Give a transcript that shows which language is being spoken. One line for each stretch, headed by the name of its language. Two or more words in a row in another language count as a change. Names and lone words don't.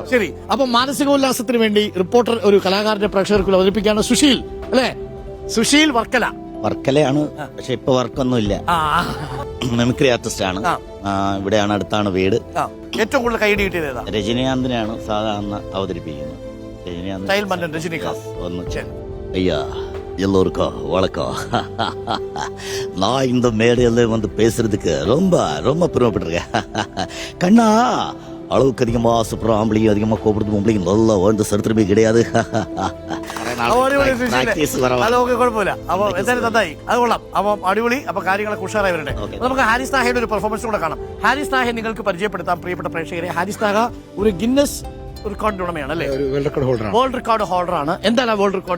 Malayalam: ശരി, അപ്പൊ മാനസികോല്ലാസത്തിന് വേണ്ടി റിപ്പോർട്ടർ ഒരു കലാകാരന്റെ പ്രേക്ഷകർക്ക് അവതരിപ്പിക്കുകയാണ്. സുശീൽ അല്ലേ? സുശീൽ വർക്കലയാണ്, പക്ഷെ ഇപ്പൊ വർക്കൊന്നുമില്ല.
English: mimicry artist
Malayalam: ആണ്. ഇവിടെയാണ്, അടുത്താണ് വീട്. ഏറ്റവും കൂടുതൽ കൈയടി കിട്ടിയത് രജനീകാന്തിനാണ് സാധാരണ അവതരിപ്പിക്കുന്നത്.
Tamil: ஐயா எல்லோருக்கும் வணக்கம். நான் இந்த மேடையில வந்து பேசுறதுக்கு ரொம்ப ரொம்ப பெருமைப்பட்டிருக்கேன். கண்ணா, அளவுக்கு அதிகமா சூப்பர் ஆம்பளையும் அதிகமா கோபப்படுத்து பொம்பளையும் நல்லா வாழ்ந்த சரித்திரமே கிடையாது.
Malayalam: കുഴപ്പമില്ല. അപ്പൊ എന്തായാലും നന്നായി, അത് കൊള്ളാം. അപ്പൊ അടിപൊളി. അപ്പൊ കാര്യങ്ങളൊക്കെ ഉഷാറായി വരട്ടെ. നമുക്ക് ഹാരിസ് താഹയുടെ ഒരു പെർഫോമൻസ് കൂടെ കാണാം. ഹാരിസ് താഹയെ നിങ്ങൾക്ക് പരിചയപ്പെടുത്താം പ്രിയപ്പെട്ട പ്രേക്ഷകരെ. ഹാരിസ് താഹ ഒരു
English: Guinness record
Malayalam: ഉടമയാണ് അല്ലേ?
English: world record
Malayalam: ഹോൾഡറാണ്. എന്താണ്
English: world record?